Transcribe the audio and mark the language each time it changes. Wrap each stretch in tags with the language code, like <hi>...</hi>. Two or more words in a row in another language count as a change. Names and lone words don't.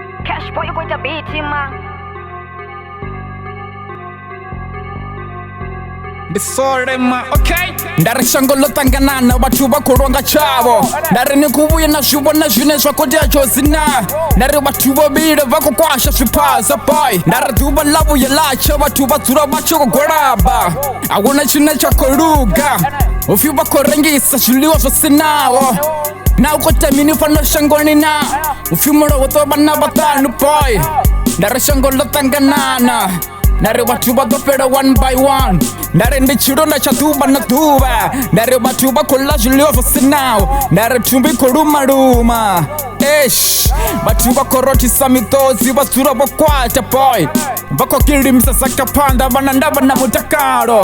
<en>Cash boy, you going to beat him, man.</en> <ve>Ndisole ma, okay. Ndari shango lotanganana vhathu vha khou longa tshavho. Ndari ni khou vhuya na zwivhona zwine zwa khou tea dzhozina. Ndari vhathu vho vhili vha khou kwasha zwiphaza boy. Ndari ḓuvha ḽa vhuya ḽa tsha vhathu vha dzula vha tshi khou gwalaba. Ahuna tshine tsha khou luga, upfhi vha khou rengisa zwiḽiwa zwo sinaho. Na u khou ita mini fhano shangoni na, upfhi mulovha ḓo vha na vhaṱanu boy. Ndari shango ḽoṱanganana, ndari vhathu vha ḓo fhela</ve> <en>one by one.</en> <ve>Ndari ndi tshilonda tsha ḓuvha na ḓuvha, ndari vhathu vha khou ḽa zwiḽiwa zwo sinaho. Ndari thumbi khou luma vhathu vha khou rothisa miṱodzi vha dzula vho kwata boy. Vha khou gilimisa saka phanḓa vha na ndavha na mutakalo.</ve>